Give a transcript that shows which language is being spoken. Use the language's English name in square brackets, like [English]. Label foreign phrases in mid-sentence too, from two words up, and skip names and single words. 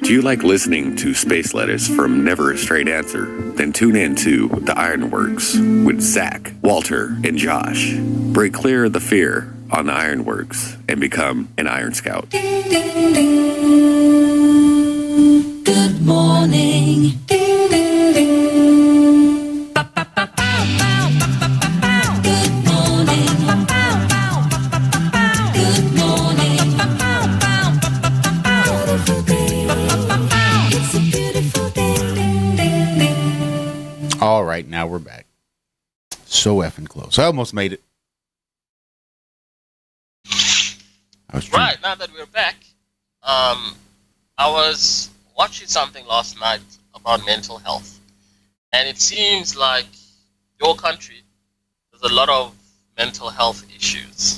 [English] Do you like listening to space letters from Never a Straight Answer? Then tune in to the IRONWORX with Zack, Walter, and Josh. Break clear of the fear on the IRONWORX and become an Iron Scout. Good morning. Ding, ding, ding. Ba, ba, ba, bow, bow, ba, ba, ba, bow. Good morning. Ba, bow, bow, ba, ba, ba, bow. Good morning. Ba, bow, bow, ba, ba, ba, bow. Beautiful day. Ba, ba, ba, bow. It's a beautiful day. Ding, ding, ding. All right, now we're back. So effing close. I almost made it. Right, now that we're back, I was watching something last night about mental health, and it seems like your country, there's a lot of mental health issues.